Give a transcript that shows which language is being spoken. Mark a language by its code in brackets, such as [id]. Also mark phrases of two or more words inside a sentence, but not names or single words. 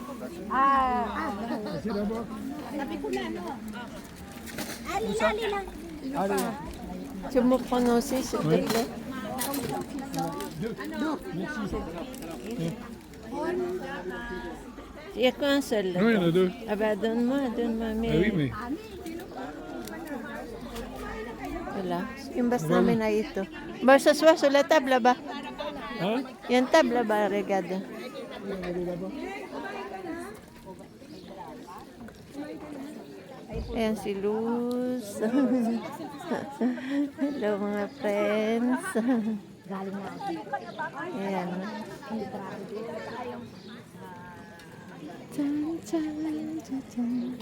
[fr] C'est là-bas. Allez. Tu me prends aussi, s'il te plaît. Il n'y a qu'un seul. Non, il y en a deux. Ah bah donne-moi, mais... Ah oui, mais. [tl] Wala. Yung bas namin ay ito. [fr] Ba, s'asseoir sur la table là-bas. Hein? Il y a une table là-bas, regarde. [tl] Ayan si Luz. Hello mga friends. Ayan. Chan, chan, chan, chan.